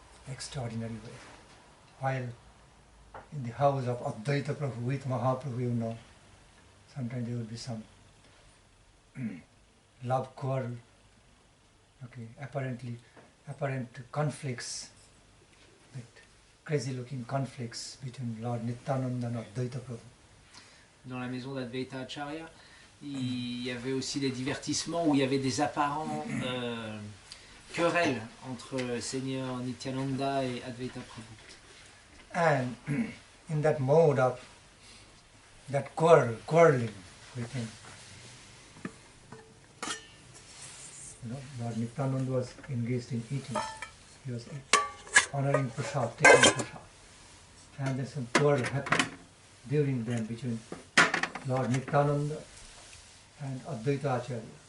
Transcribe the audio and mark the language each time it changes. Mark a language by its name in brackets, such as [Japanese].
[English] Extraordinary way. While in the house of Advaita Prabhu with Mahaprabhu, you know, sometimes there will be some love quarrel, okay, apparent conflicts, crazy looking conflicts between Lord Nityananda and Advaita Prabhu. [French] Dans la maison d'Advaita Acharya, il y avait aussi des divertissements où il y avait des apparents querelle entre Seigneur Nityananda et Advaita Prabhu. [English] And in that mode of that quarreling with him, you know, Lord Nityananda was engaged in eating. He was honoring prasad, taking prasad. And then some quarrel happened during them between Lord Nityananda and Advaita Acharya.